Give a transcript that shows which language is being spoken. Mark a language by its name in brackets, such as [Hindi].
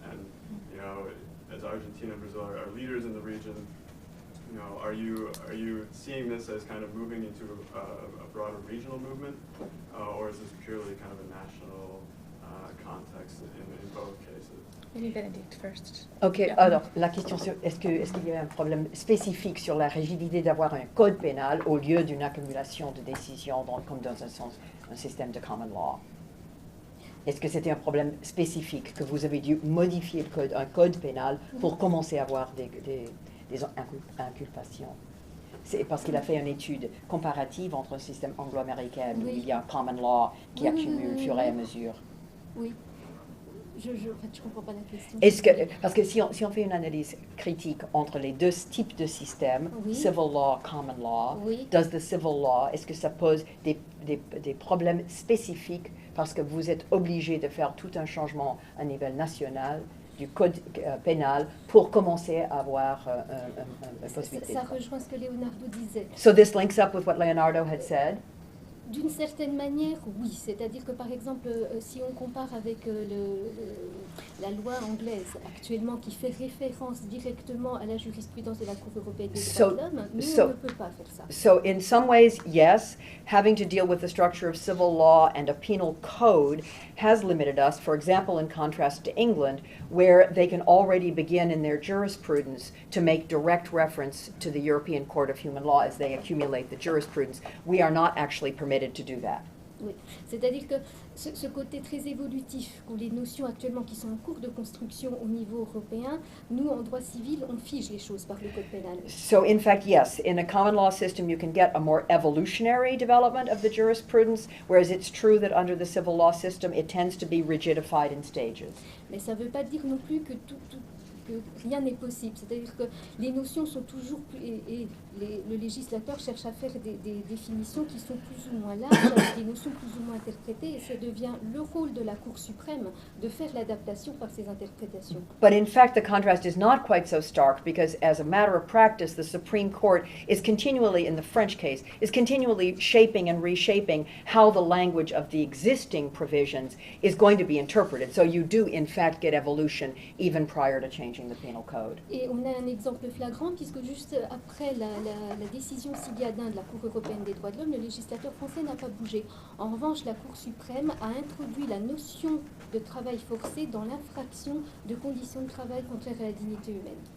[English] And, as Argentina and Brazil are leaders in the region, are you seeing this as kind of moving into a broader regional movement, or is this purely kind of a national context in both cases? Maybe Benedict first. [French] Ok, alors la question c'est est-ce qu'il y a un problème spécifique sur la rigidité d'avoir un code pénal au lieu d'une accumulation de décisions comme dans un système de common law? Est-ce que c'était un problème spécifique que vous avez dû modifier un code pénal pour commencer à avoir des inculpations? C'est parce qu'il a fait une étude comparative entre un système anglo-américain où il y a un common law qui accumule au fur et à mesure. Oui. En fait, je comprends pas la question. Parce que si on fait une analyse critique entre les deux types de systèmes, Oui. civil law, common law, Oui. [English] does the civil law, [French] est-ce que ça pose des problèmes spécifiques parce que vous êtes obligé de faire tout un changement à niveau national du code pénal pour commencer à avoir une possibilité? Ça rejoint ce que Leonardo disait. [English] So this links up with what Leonardo had said. [French] D'une certaine manière, oui. C'est-à-dire que, par exemple, si on compare avec la loi anglaise actuellement qui fait référence directement à la jurisprudence de la Cour européenne des droits de l'homme, nous, on ne peut pas faire ça. [English] So in some ways, yes, having to deal with the structure of civil law and a penal code has limited us, for example, in contrast to England, where they can already begin in their jurisprudence to make direct reference to the European Court of Human Law as they accumulate the jurisprudence. We are not actually permitted to do that. [French] Oui, c'est-à-dire que ce côté très évolutif, où les notions actuellement qui sont en cours de construction au niveau européen, nous, en droit civil, on fige les choses par le code pénal. [English] So in fact, yes, in a common law system you can get a more evolutionary development of the jurisprudence, whereas it's true that under the civil law system it tends to be rigidified in stages. [French] Mais ça ne veut pas dire non plus que que rien n'est possible. C'est-à-dire que les notions sont toujours plus... Et le législateur cherche à faire des définitions qui sont plus ou moins larges, avec des notions plus ou moins interprétées, et ça devient le rôle de la Cour suprême de faire l'adaptation par ces interprétations. [English] But in fact, the contrast is not quite so stark because as a matter of practice, the Supreme Court is continually, in the French case, is continually shaping and reshaping how the language of the existing provisions is going to be interpreted. So you do, in fact, get evolution even prior to changing the penal code. [French] Et on a un exemple flagrant puisque juste après la décision Sigadin de la Cour européenne des droits de l'homme, le législateur français n'a pas bougé. En revanche, la Cour suprême a introduit la notion de travail forcé dans l'infraction de conditions de travail contraires à la dignité humaine.